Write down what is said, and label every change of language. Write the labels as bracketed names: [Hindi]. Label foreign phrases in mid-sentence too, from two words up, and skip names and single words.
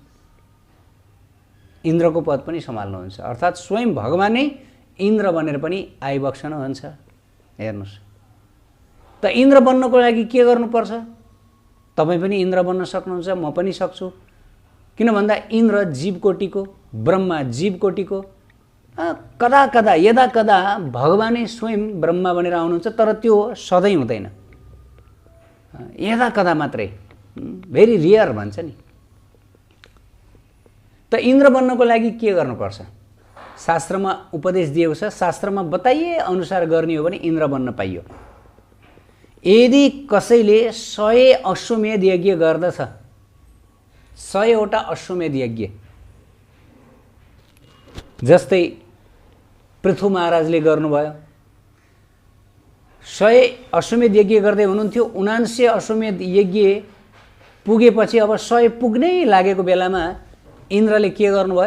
[Nepali] इन्द्रको पद पनि सम्हाल्नुहुन्छ, अर्थात् स्वयं भगवान नै इन्द्र बनेर पनि आइबक्सनुहुन्छ। हेर्नुहोस् त, इन्द्र बन्नको लागि के गर्नुपर्छ? तपाईँ पनि इन्द्र बन्न सक्नुहुन्छ, म पनि सक्छु। किन भन्दा इन्द्र जीवकोटिको, ब्रह्मा जीवकोटिको, कदा कदा यदा कदा भगवानै स्वयं ब्रह्मा बनेर आउनुहुन्छ, तर त्यो सधैँ हुँदैन, यदा कदा मात्रै, [English] very rare [Nepali] भन्छ नि। त इन्द्र बन्नको लागि के गर्नुपर्छ? शास्त्रमा उपदेश दिएको छ, शास्त्रमा बताइए अनुसार गर्ने हो भने इन्द्र बन्न पाइयो। यदि कसैले 100 अश्वमेध यज्ञ गर्दछ, 100वटा अश्वमेध यज्ञ, जस्तै पृथु महाराजले गर्नुभयो, 100 अश्वमेध यज्ञ गर्दै हुनुहुन्थ्यो, 79 अश्वमेध यज्ञ पुगेपछि अब 100 पुग्नै लागेको बेलामा इन्द्रले के गर्नुभयो?